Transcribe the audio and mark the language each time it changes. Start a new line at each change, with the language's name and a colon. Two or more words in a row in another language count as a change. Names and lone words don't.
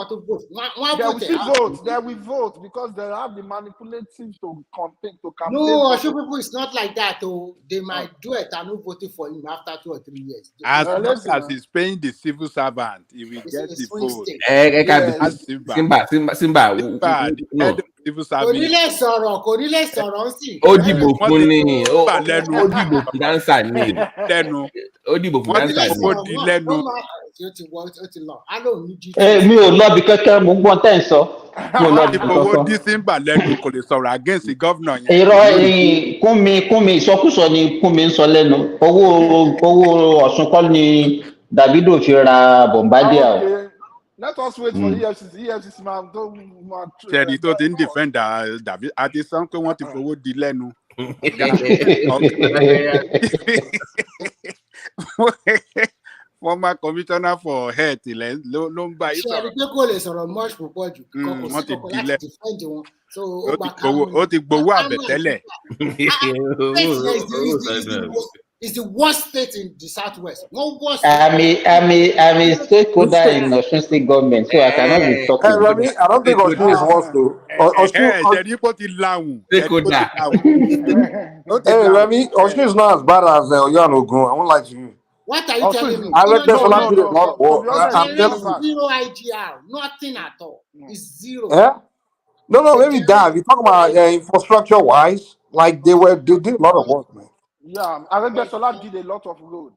English: will vote because they have the manipulative to campaign. No, Osho people is not like that. They might do it and not voting for him after 2 or 3 years. As long as he's paying the civil servant, he will get the vote. Simba.
Yoruba: Onílé sọ̀rọ̀ sí. Ó dìbò fún ni. Ó dìbò fún dáńsà ni. Ó dìbò fún dáńsà ni. Mi ò lọ bí kankan mo gbọ́n tẹ́ ń sọ. Mi ò lọ bí kankan. Owó dísìmbà lẹ́nu kò lè sọ̀rọ̀
English: against the governor
Yoruba: yẹn. Irọ́ kúnmi ìsọkúsọ ni kúnmi ń sọ lẹ́nu. Owó Ọ̀ṣun kọ́ ni Davido fi ra Bombardier.
English: Let us wait for EFCC man.
Yoruba: Ṣẹ̀rí tó ti ń defend David àti sọ pé wọ́n ti fowó di lẹ́nu.
English: Former commissioner for health
Yoruba: ló ń bá yìí sọ̀rọ̀. Ṣé ẹni kò lè sọ̀rọ̀ much púpọ̀ jù? Wọ́n ti di lẹ́. Ó ti gbowó àbẹ̀tẹ́lẹ̀.
English: It's the worst state in the southwest. No worse. I'm a stakeholder in Osun State government, so I cannot be talking. Remy, I don't think Oshun is worse though.
Yoruba: Ṣẹ̀ríkò ti láwùn. Ṣẹ̀ríkò ti láwùn.
English: Hey, Remy, Oshun is not as bad as Oyo and Ogun. I won't lie to you. What are you telling me? I read there's a lot of work. I'm There telling is you. zero IGR, nothing at all. It's zero. Yeah? No, maybe that. We talk about infrastructure wise, like they did a lot of work, man. Yeah, Aregbesola did a lot of road.